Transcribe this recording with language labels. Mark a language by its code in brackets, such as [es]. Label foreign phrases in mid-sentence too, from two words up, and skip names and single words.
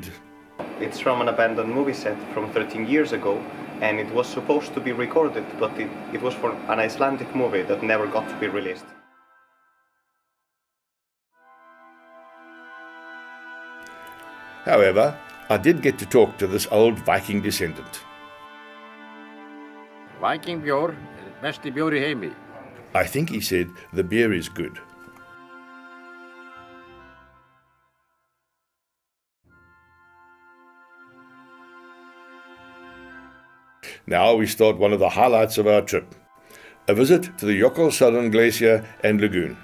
[en] "It's from an abandoned movie set from 13 years ago, and it was supposed to be recorded, but it was for an Icelandic movie that never got to be released." However, I did get to talk to this old Viking descendant. [is] Viking bjór er besti bjór í heimi. [en] I think he said the beer is good. Now we start one of the highlights of our trip, a visit to the Jökulsárlón Glacier and Lagoon.